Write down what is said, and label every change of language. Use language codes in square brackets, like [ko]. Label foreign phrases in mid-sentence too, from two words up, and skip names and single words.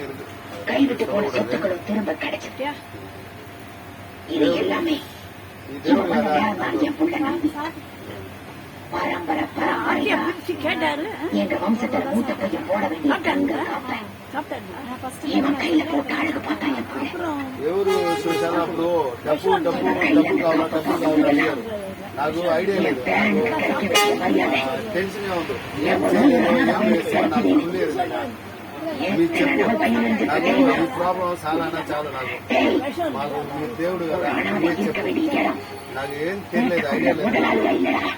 [ta] கைவிட்டு போன சொத்துக்களும் திரும்ப கிடைச்சிருக்கியா. இது எல்லாமே இவன் பண்ண வேலைதான் என் பிள்ளை நம்பி பரம்பரை பரம்பரையா எங்க வம்சத்துல மூத்த பையன் போட வேண்டிய தங்க காப்பேன் இவன் கையில போட்டு அழகு பார்த்தா என் பிள்ளை [te] నాకు ఐడియా లేదు టెన్షన్ ఉంది మీకు చెప్పు నాకు ఈ ప్రాబ్లం చాలా చాలు నాకు మాకు మీరు దేవుడు కదా మీరు చెప్పు నాకు ఏం తెలియలేదు ఐడియా లేదు